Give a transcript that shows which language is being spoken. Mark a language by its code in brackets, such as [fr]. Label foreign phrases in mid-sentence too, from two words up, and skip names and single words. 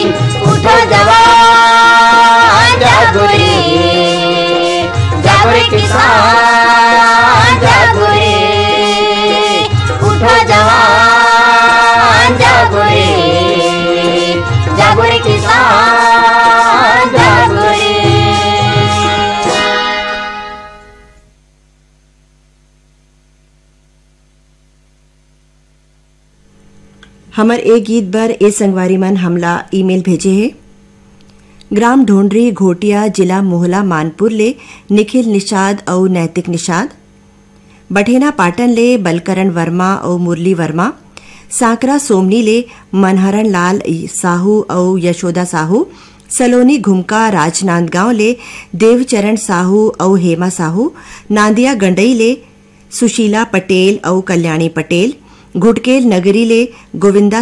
[hne] उठो जवान जागो रे किसान जागो रे। उठो जवान जागो रे किसान जागो रे। हमर एक गीत बर ए संगवारी मन हमला ईमेल भेजे है। ग्राम ढोंडरी घोटिया जिला मोहला मानपुर ले निखिल निषाद और नैतिक निषाद, बठेना पाटन ले बलकरण वर्मा और मुरली वर्मा, सांकरा सोमनी ले मनहरण लाल साहू और यशोदा साहू, सलोनी घुमका राजनांदगांव ले देवचरण साहू और हेमा साहू, नांदिया गंडई ले सुशीला पटेल और कल्याणी पटेल, घुटकेल नगरी ले गोविंदा